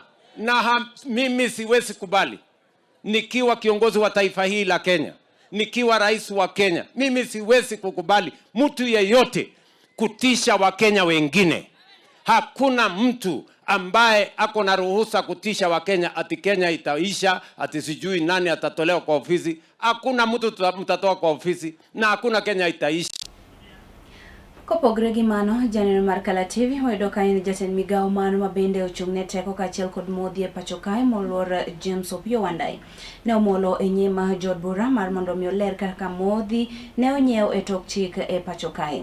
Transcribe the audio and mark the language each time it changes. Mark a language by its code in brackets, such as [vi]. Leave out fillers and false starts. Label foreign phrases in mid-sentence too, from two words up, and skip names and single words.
[sw] Na mimi siwezi kubali, nikiwa kiongozi wa taifa hili la Kenya, nikiwa rais wa Kenya, mimi siwezi kukubali mtu yeyote kutisha wa Kenya wengine. Hakuna mtu ambaye ako na ruhusa kutisha wa Kenya ati Kenya itaisha, ati sijui nani atatolewa kwa ofisi. Hakuna mtu mtatoa kwa ofisi, na hakuna Kenya itaisha. [luo] Kopogre gi mano, janeno mar kalatvlive wayudo ka en jatend migawo mano mabende ochung'ne teko kaachiel kod modhi e pacho kae moluor James Opiyo Wandayi ne omolo e nyima jod bura mar mondo mi oler kaka modhi ne onyiew e tok chik e pacho kae.